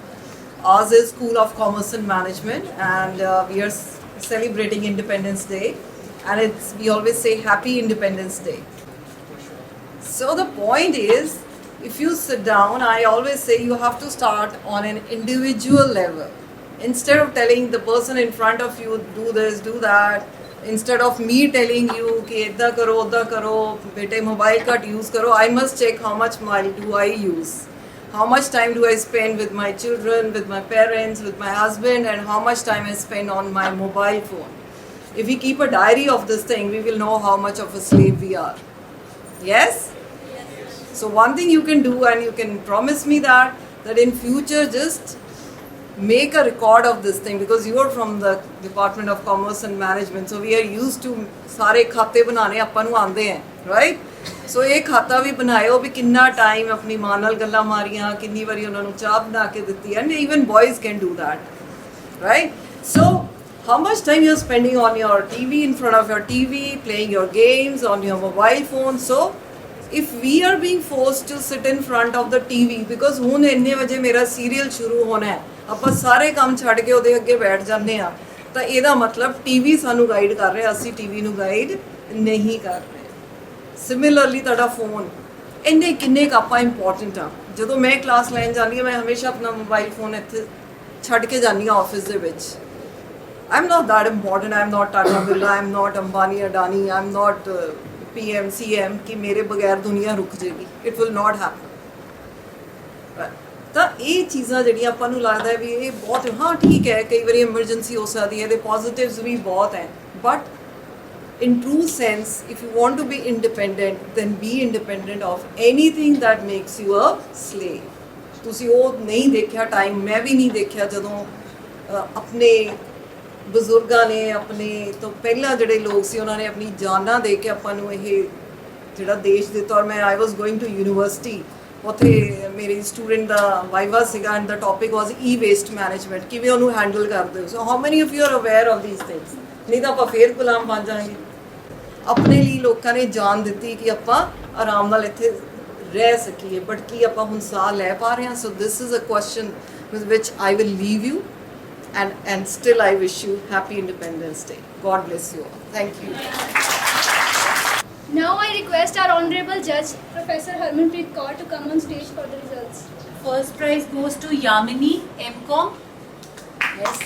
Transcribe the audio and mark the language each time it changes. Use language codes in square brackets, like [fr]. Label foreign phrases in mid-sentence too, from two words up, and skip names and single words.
[en] Ours is School of Commerce and Management, and we are celebrating Independence Day, and we always say Happy Independence Day. So the point is, if you sit down, I always say you have to start on an individual level. Instead of telling the person in front of you, do this, do that, instead of me telling you [hi] कि इतना करो उतना करो बेटे मोबाइल का यूज़ करो, [en] I must check how much mile do I use, how much time do I spend with my children, with my parents, with my husband, and how much time I spend on my mobile phone. If we keep a diary of this thing, we will know how much of a slave we are. Yes? So one thing you can do, and you can promise me that in future just make a record of this thing, because you are from the Department of Commerce and Management, so we are used to [pa] ਸਾਰੇ ਖਾਤੇ ਬਣਾਉਣੇ ਆਪਾਂ ਨੂੰ ਆਉਂਦੇ ਹੈ, [en] right? [pa] ਸੋ ਇਹ ਖਾਤਾ ਵੀ ਬਣਾਇਓ ਵੀ ਕਿੰਨਾ ਟਾਈਮ ਆਪਣੀ ਮਾਂ ਨਾਲ ਗੱਲਾਂ ਮਾਰੀਆਂ, ਕਿੰਨੀ ਵਾਰੀ ਉਹਨਾਂ ਨੂੰ ਚਾਹ ਬਣਾ ਕੇ ਦਿੱਤੀ, [en] and even boys can do that, right? So how much time you're spending on your TV, in front of your TV, playing your games on your mobile phone. So if we are being forced to sit in front of the TV because [pa] ਹੁਣ ਇੰਨੇ ਵਜੇ ਮੇਰਾ ਸੀਰੀਅਲ ਸ਼ੁਰੂ ਹੋਣਾ ਹੈ, ਆਪਾਂ ਸਾਰੇ ਕੰਮ ਛੱਡ ਕੇ ਉਹਦੇ ਅੱਗੇ ਬੈਠ ਜਾਂਦੇ ਆ, ਤਾਂ ਇਹਦਾ ਮਤਲਬ ਟੀਵੀ ਸਾਨੂੰ ਗਾਈਡ ਕਰ ਰਿਹਾ, ਅਸੀਂ ਟੀਵੀ ਨੂੰ ਗਾਈਡ ਨਹੀਂ ਕਰ ਰਹੇ। ਸਿਮਿਲਰਲੀ ਤੁਹਾਡਾ ਫੋਨ ਇੰਨੇ ਕਿੰਨੇ ਕੁ ਆਪਾਂ ਇੰਪੋਰਟੈਂਟ ਆ। ਜਦੋਂ ਮੈਂ ਕਲਾਸ ਲੈਣ ਜਾਂਦੀ ਹਾਂ, ਮੈਂ ਹਮੇਸ਼ਾ ਆਪਣਾ ਮੋਬਾਈਲ ਫੋਨ ਇੱਥੇ ਛੱਡ ਕੇ ਜਾਂਦੀ ਹਾਂ ਆਫਿਸ ਦੇ ਵਿੱਚ। [en] I'm not that important, I'm not Tata Birla, I'm not Ambani Adani, I'm not PM, CM [hi] कि मेरे बगैर दुनिया रुक जाएगी, [en] it will not happen। [pa] ਤਾਂ ਇਹ ਚੀਜ਼ਾਂ ਜਿਹੜੀਆਂ ਆਪਾਂ ਨੂੰ ਲੱਗਦਾ ਹੈ ਵੀ ਇਹ ਬਹੁਤ, ਹਾਂ ਠੀਕ ਹੈ ਕਈ ਵਾਰੀ ਐਮਰਜੈਂਸੀ ਹੋ ਸਕਦੀ ਹੈ, ਇਹਦੇ ਪੋਜ਼ਿਟਿਵਸ ਵੀ ਬਹੁਤ ਹੈ, ਬਟ [en] in true sense if you want to be independent then be independent of anything that makes you a slave। [pa] ਤੁਸੀਂ ਉਹ ਨਹੀਂ ਦੇਖਿਆ ਟਾਈਮ, ਮੈਂ ਵੀ ਨਹੀਂ ਦੇਖਿਆ ਜਦੋਂ ਆਪਣੇ ਬਜ਼ੁਰਗਾਂ ਨੇ, ਆਪਣੇ ਤੋਂ ਪਹਿਲਾਂ ਜਿਹੜੇ ਲੋਕ ਸੀ ਉਹਨਾਂ ਨੇ ਆਪਣੀ ਜਾਨਾਂ ਦੇ ਕੇ ਆਪਾਂ ਨੂੰ ਇਹ ਜਿਹੜਾ ਦੇਸ਼ ਦਿੱਤਾ। ਔਰ ਮੈਂ [en] I was going to university, [pa] ਉੱਥੇ ਮੇਰੀ ਸਟੂਡੈਂਟ ਦਾ ਵਾਈਵਾ ਸੀਗਾ [en] and the topic was e-waste management, [pa] ਕਿਵੇਂ ਉਹਨੂੰ ਹੈਂਡਲ ਕਰਦੇ ਹੋ। [en] So how many of you are aware of these things? [pa] ਨਹੀਂ ਤਾਂ ਆਪਾਂ ਫੇਰ ਗੁਲਾਮ ਬਣ ਜਾਵਾਂਗੇ। ਆਪਣੇ ਲਈ ਲੋਕਾਂ ਨੇ ਜਾਨ ਦਿੱਤੀ ਕਿ ਆਪਾਂ ਆਰਾਮ ਨਾਲ ਇੱਥੇ ਰਹਿ ਸਕੀਏ, ਬਟ ਕੀ ਆਪਾਂ ਹੁਣ ਸਾਹ ਲੈ ਪਾ ਰਹੇ ਹਾਂ? [en] So this is a question with which I will leave you and still I wish you happy Independence Day. God bless you all. Thank you. Now I request our Honorable Judge, Professor Harmanpreet Kaur, to come on stage for the results. First prize goes to Yamini, MCom.